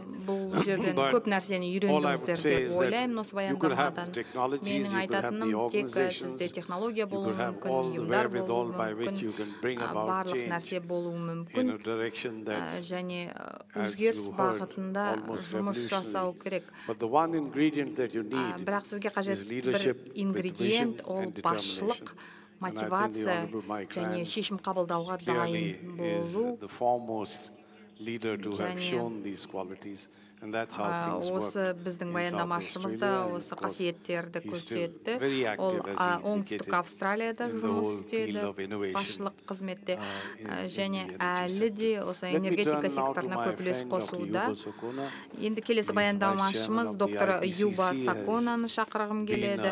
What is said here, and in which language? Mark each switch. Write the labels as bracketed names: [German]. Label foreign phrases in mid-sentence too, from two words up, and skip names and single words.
[English] But all I would say is that you could have the technologies, you could have the organizations, you could have all the wherewithal by which you can bring about change in a direction that, as you heard, almost revolutionary. But the one ingredient that you need is leadership with vision and determination. And I think the Honorable Mike Rand clearly is the foremost leader to have shown these qualities, and that's how things work [Kazakh] біздің in баяндамашымызда осы қасиеттерді көрсетті. Ол оңтүстік Австралияда жұмыс істеді, басшылық қызметте, және әлі де осы энергетика секторына көп үлес қосуда. Енді келесі баяндамашымыз доктор Юба Саконаны шақырғым келеді.